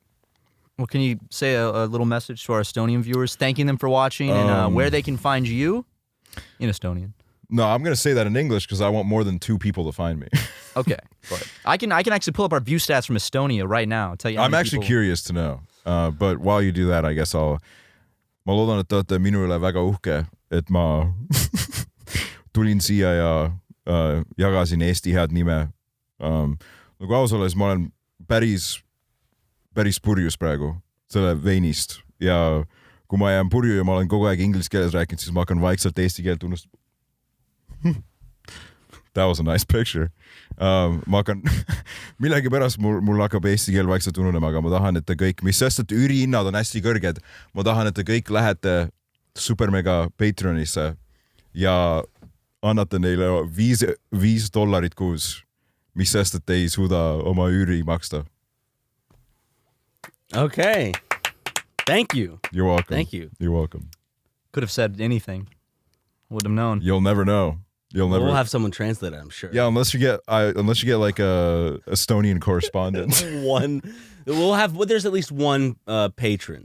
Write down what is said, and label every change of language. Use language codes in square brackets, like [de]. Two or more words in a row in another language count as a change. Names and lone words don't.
[en] Well, can you say a little message to our Estonian viewers, thanking them for watching and where they can find you in Estonian? No, I'm going to say that in English because I want more than 2 people to find me. Okay, but I can actually pull up our view stats from Estonia right now. I'll tell you. How I'm many actually people... curious to know. But while you do that, I guess [et] ma loodan, et te olete minu üle väga uhke, et ma tulin siia ja jagasin Eesti head nime. Nagu aus olles, ma olen päris purjus praegu selle veinist. ja kui ma jään purju ja ma olen kogu aeg inglise keeles rääkinud, siis ma hakkan vaikselt eesti keelt unustama. [en] That was a nice picture. [et] Ma hakkan, millegipärast mul hakkab eesti keel vaikselt ununema, aga ma tahan, et te kõik, mis sest, et üürihinnad on hästi kõrged, ma tahan, et te kõik lähete SuperMega Patreonisse ja annate neile $5 kuus, mis sest, et ei suuda oma üüri maksta. [en] Okay. Thank you. You're welcome. Thank you. You're welcome. Could have said anything. Wouldn't have known. You'll never know. We'll have someone translate it, I'm sure. Yeah, unless you get like a Estonian correspondent. There's at least one patron.